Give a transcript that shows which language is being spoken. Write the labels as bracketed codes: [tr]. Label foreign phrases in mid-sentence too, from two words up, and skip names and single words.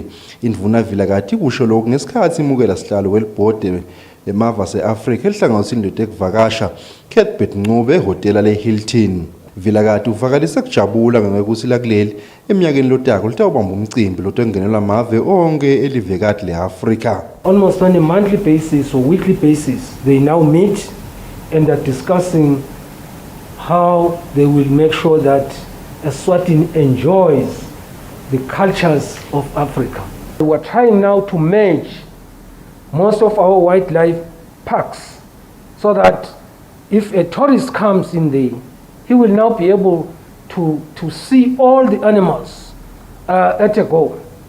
[ss] Indvuna Vilakathi kusho lokho ngesikhathi imukela sihlalo welibhodi lemavasi eAfrika elihlanganisini letekuvakasha Cuthbert Ncube ehotela leHilton. Vilakathi uvakalise kujabula ngekuthi lakuleli eminyakeni lotako litawubamba umcimbi lotangenelwa amave onke elivekati leAfrika. [en] Almost on a monthly basis or weekly basis they now meet and they're discussing how they will make sure that Eswatini enjoys the cultures of Africa. We're trying now to merge most of our wildlife parks so that if a tourist comes in there, he will now be able to see all the animals at a go.